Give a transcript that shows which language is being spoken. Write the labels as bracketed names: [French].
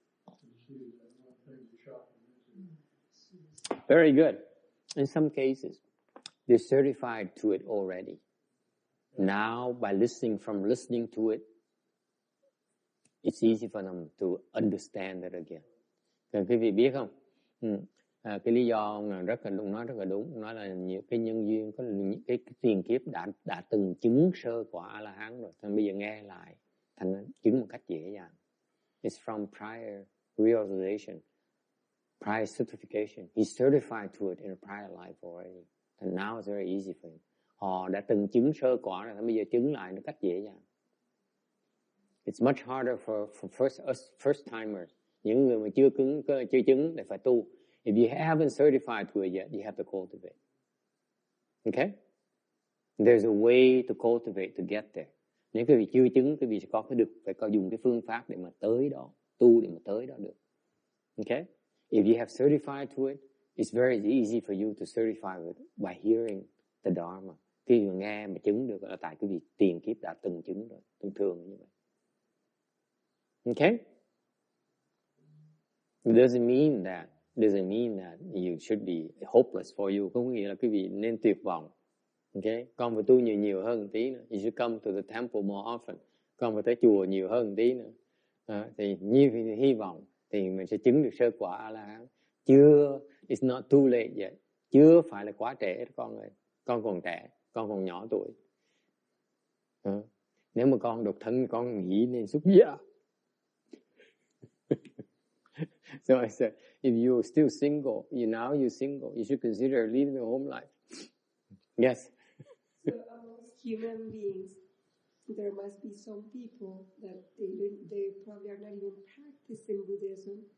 [English] And just needed that one thing to shock them into. Very good. In some cases, they're certified to it already. Now, by listening to it, it's easy for them to understand it again. [Vietnamese] Quý vị biết không? Cái lý do ông nói rất là đúng. Nói là nhiều cái nhân duyên, có những cái tiền kiếp đã từng chứng sơ quả A-la-hán rồi. Thành bây giờ nghe lại, thành chứng một cách dễ dàng. [English] It's from prior realization, prior certification. He's certified to it in a prior life already. And now it's very easy for him. [Vietnamese] Họ đã từng chứng sơ quả rồi, thành bây giờ chứng lại một cách dễ dàng. [English] It's much harder for first timers. [Vietnamese] Những người mà chưa chứng để phải tu. [English] If you haven't certified to it yet, you have to cultivate. Okay? There's a way to cultivate to get there. [Vietnamese] Nếu quý vị chưa chứng, quý vị sẽ có cái được, phải có dùng cái phương pháp để mà tới đó, tu để mà tới đó được. [English] Okay? If you have certified to it, it's very easy for you to certify it by hearing the Dharma. [Vietnamese] Khi mà nghe mà chứng được là tại quý vị tiền kiếp đã từng chứng rồi, thường như vậy. [English] Okay? It doesn't mean that you should be hopeless for you. [Vietnamese] Không có nghĩa là quý vị nên tuyệt vọng. Okay? Con phải tu nhiều hơn một tí nữa. [English] You should come to the temple more often. [Vietnamese] Con phải tới chùa nhiều hơn một tí nữa. Thì như hy vọng thì mình sẽ chứng được sơ quả A-la-hán. [English] Chưa, it's not too late yet. [Vietnamese] Chưa phải là quá trễ con ơi. Con còn trẻ, con còn nhỏ tuổi. Nếu mà con độc thân, con nghĩ nên xuất gia. [English] So I said, if you're still single, you're single, you should consider leaving the home life. Yes. So amongst human beings, there must be some people that they probably are not even practicing Buddhism.